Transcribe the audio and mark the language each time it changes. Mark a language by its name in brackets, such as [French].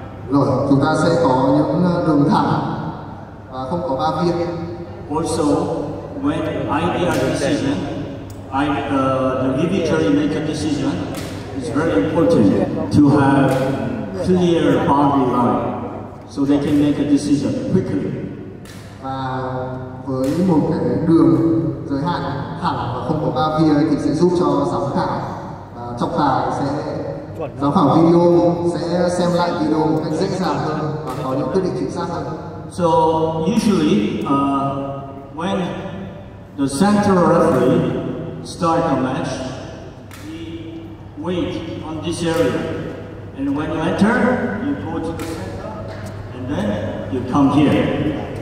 [Vietnamese] Rồi chúng ta sẽ có những đường thẳng và không có ba viên. [English] Also, when I make a decision, the review jury make a decision. It's very important to have clear boundary line so they can make a decision quickly. [Vietnamese] Và với một cái đường giới hạn thẳng và không có ba via thì sẽ giúp cho giám khảo trọng tài giám khảo video sẽ xem lại video một cách dễ dàng hơn và có những quyết định chính xác hơn. [English] So usually when the center referee start a match, we wait on this area, and when you enter, you go to the center, and then you come here.